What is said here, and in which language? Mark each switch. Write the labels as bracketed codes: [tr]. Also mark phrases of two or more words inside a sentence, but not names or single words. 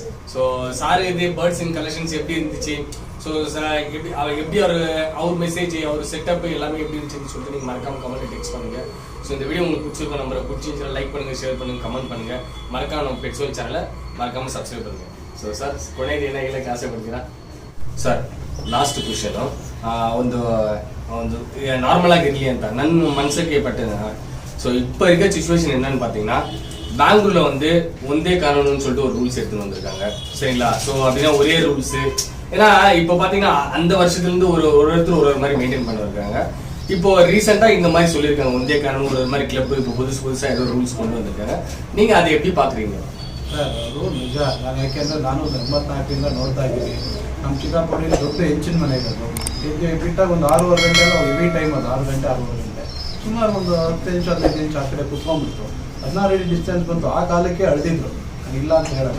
[ta] ஸோ சார் இது பேர்ட்ஸ் இன் கலெக்ஷன்ஸ் எப்படி இருந்துச்சு, ஸோ எப்படி அவர் மெசேஜ் அவர் செட்டப் எல்லாமே எப்படி இருந்துச்சுன்னு சொல்லிட்டு நீங்கள் மறக்காம கமெண்ட் டெக்ஸ்ட் பண்ணுங்க. ஸோ இந்த வீடியோ உங்களுக்கு பிடிச்சிருக்கும் நம்பரை பிடிச்சிருந்துச்சுன்னா லைக் பண்ணுங்க, ஷேர் பண்ணுங்க, கமெண்ட் பண்ணுங்க. மறக்காம நம்ம பெட்சோல் சேனலை மறக்காம ಸಬ್ಸ್ಕ್ರೈಬ್ பண்ணுங்க. [kn] ஸோ ಸರ್ ಕೊನೆಗೆ ಏನು ಹೇಳಕ್ಕೆ ಆಸೆ ಪಡ್ತೀರಾ ಸರ್? [en] last question [kn] ಒಂದು ನಾರ್ಮಲ್ ಆಗಿರಲಿ ಅಂತ ನನ್ನ ಮನಸ್ಸಿಗೆ ಪಟ್ಟಿದೆ. [ta] ஸோ இப்போ இருக்க சிச்சுவேஷன் என்னன்னு பார்த்தீங்கன்னா, பெங்களூர்ல வந்து ஒந்தே காரணம்னு சொல்லிட்டு ஒரு ரூல்ஸ் எடுத்துன்னு வந்திருக்காங்க. சரிங்களா? ஸோ அப்படின்னா ஒரே ரூல்ஸ். ஏன்னா இப்போ பார்த்தீங்கன்னா அந்த வருஷத்துலேருந்து ஒருத்தர் ஒரு மாதிரி மெயின்டைன் பண்ணிருக்காங்க. இப்போ ரீசெண்டாக இந்த மாதிரி சொல்லியிருக்காங்க, ஒந்தே காரணம் ஒரு மாதிரி கிளப் இப்போ புதுசாக ஏதோ ரூல்ஸ் கொண்டு வந்திருக்காங்க. நீங்கள் அதை எப்படி பார்க்குறீங்க? [kn] ಸರ್ ಅದು ನಿಜ. ನಾನು ಯಾಕೆಂದರೆ ನಾನು 84ರಿಂದ ನೋಡ್ತಾ ಇದ್ದೀನಿ. ನಮ್ಮ ಚಿಕ್ಕಪ್ಪನಿಗೆ ದೊಡ್ಡ ಹೆಂಚಿನ ಮನೆ ಇರೋದು. ಈಗ ಬಿಟ್ಟಾಗ ಒಂದು 6:30 ಗಂಟೆ ಎಲ್ಲ [en] heavy time [kn] ಅದು, 6 ಗಂಟೆ 6:30 ಗಂಟೆ ಸುಮಾರು ಒಂದು 10 ನಿಮಿಷ 15 ನಿಮಿಷ ಆ ಕಡೆ ಕುತ್ಕೊಂಡ್ಬಿಟ್ಟು 16 ಅಡಿ ಡಿಸ್ಟೆನ್ಸ್ ಬಂತು. ಆ ಕಾಲಕ್ಕೆ ಅಳ್ದಿದ್ರು, ಇಲ್ಲ ಅಂತ ಹೇಳಲ್ಲ.